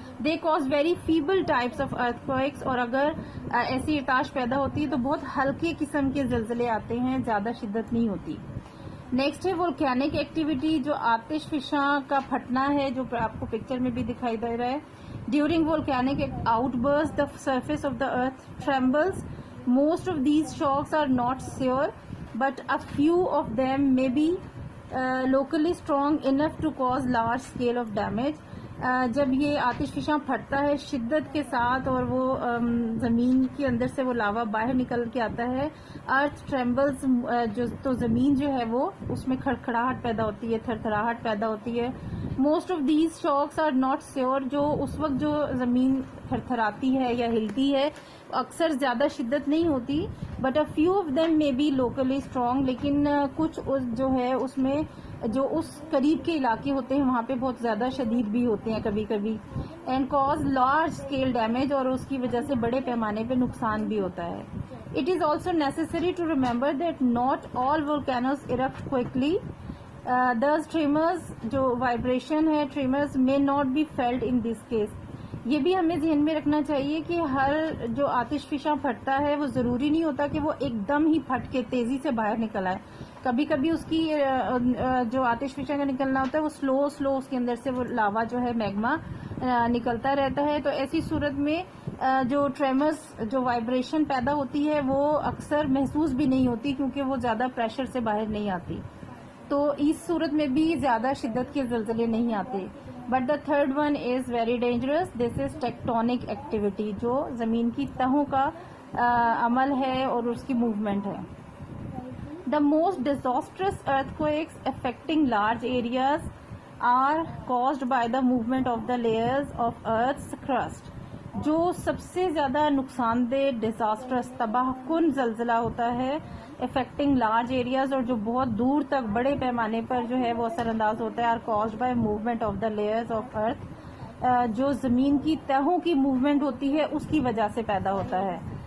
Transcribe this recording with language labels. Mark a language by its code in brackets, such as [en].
[en] they cause very feeble types of earthquakes, [ur] اور اگر ایسی ارتعاش پیدا ہوتی ہے تو بہت ہلکے قسم کے زلزلے آتے ہیں، زیادہ شدت نہیں ہوتی. نیکسٹ ہے volcanic ایکٹیویٹی، جو آتش فشاں کا پھٹنا ہے، جو آپ کو پکچر میں بھی دکھائی دے رہا ہے. [en] During volcanic outbursts the surface of the earth trembles. Most of these shocks are not severe, but a few of them may be locally strong enough to cause large scale of damage. [ur] جب یہ آتش فشاں پھٹتا ہے شدت کے ساتھ، اور وہ زمین کے اندر سے وہ لاوا باہر نکل کے آتا ہے، [en] earth trembles, [ur] تو زمین جو ہے وہ اس میں کھڑکھڑاہٹ پیدا ہوتی ہے، تھر تھراہٹ پیدا ہوتی ہے. [en] most of these shocks are not severe, [ur] جو اس وقت جو زمین تھر تھراتی ہے یا ہلتی ہے اکثر زیادہ شدت نہیں ہوتی، [en] but a few of them may be locally strong, [ur] لیکن کچھ جو ہے اس میں جو اس قریب کے علاقے ہوتے ہیں وہاں پہ بہت زیادہ شدید بھی ہوتے ہیں کبھی کبھی. [en] and cause large scale damage, [ur] اور اس کی وجہ سے بڑے پیمانے پہ نقصان بھی ہوتا ہے. [en] It is also necessary to remember that not all volcanoes erupt quickly. Thus tremors [ur] جو وائبریشن ہے، [en] tremors may not be felt in this case. [ur] یہ بھی ہمیں ذہن میں رکھنا چاہیے کہ ہر جو آتش فشاں پھٹتا ہے وہ ضروری نہیں ہوتا کہ وہ ایک دم ہی پھٹ کے تیزی سے باہر نکل آئے. کبھی کبھی اس کی جو آتش فشاں کا نکلنا ہوتا ہے وہ سلو اس کے اندر سے وہ لاوا جو ہے میگما نکلتا رہتا ہے. تو ایسی صورت میں جو ٹریمرز، جو وائبریشن پیدا ہوتی ہے وہ اکثر محسوس بھی نہیں ہوتی، کیونکہ وہ زیادہ پریشر سے باہر نہیں آتی. تو اس صورت میں بھی زیادہ شدت کے زلزلے نہیں آتے. [en] But the third one is very dangerous. This is tectonic activity, [ur] جو زمین کی تہوں کا عمل ہے اور اس کی موومنٹ ہے. [en] The most disastrous earthquakes affecting large areas are caused by the movement of the layers of earth's crust. [ur] جو سب سے زیادہ نقصان دہ، ڈیزاسٹرس، تباہ کن زلزلہ ہوتا ہے [en] affecting large areas, [ur] اور جو بہت دور تک بڑے پیمانے پر جو ہے وہ اثر انداز ہوتا ہے، [en] are caused by movement of the layers of earth, [ur] جو زمین کی تہوں کی موومنٹ ہوتی ہے اس کی وجہ سے پیدا ہوتا ہے.